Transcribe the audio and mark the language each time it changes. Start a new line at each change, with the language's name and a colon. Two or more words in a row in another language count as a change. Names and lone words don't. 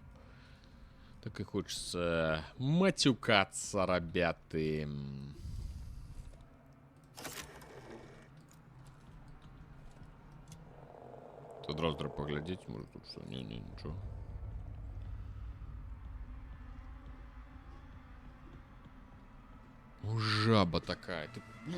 Russian: Так и хочется матюкаться, ребята. Тут
Ukrainian: одразу треба
Russian: поглядеть, может тут что? Не, ничего. Жаба такая. Ты...